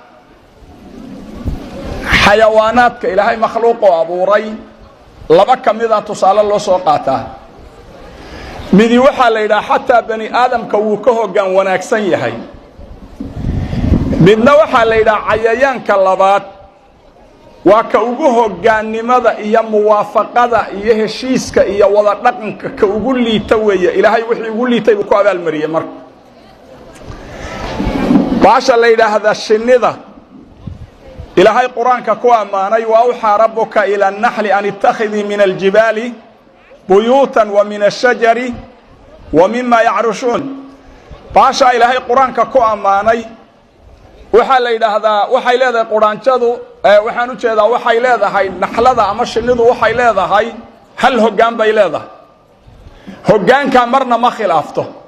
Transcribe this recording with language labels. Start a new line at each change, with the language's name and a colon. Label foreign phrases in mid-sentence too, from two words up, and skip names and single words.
Somali: xayawaanaadka ilaahay makhluuq oo abuuray laba kamida tusaale loo soo qaataa midi waxaa la yiraahdaa xataa bani aadamka wuu ka hoggaan wanaagsan yahay midna waxaa la yiraahdaa cayayaanka labaad waa ka ugu hoggaannimada iyo muwaafaqada iyo heshiiska iyo wada dhaqanka ka ugu liita weeye ilaahay wixii ugu liitay uu ku abaal mariyay marka baasha la yiraahdaa shinnida ilaahay quraanka ku amaanay
Arabic: وأوحى ربك إلى النحل أن اتخذي من الجبال بيوتا ومن الشجر ومما يعرشون
Somali: baasha ilaahay quraanka ku amaanay waxa la yiraahdaa waxay leedahay quraanjadu waxaan u jeedaa waxay leedahay naxlada ama shinnidu waxay leedahay hal hoggaan bay leedahay hoggaanka marna ma khilaafto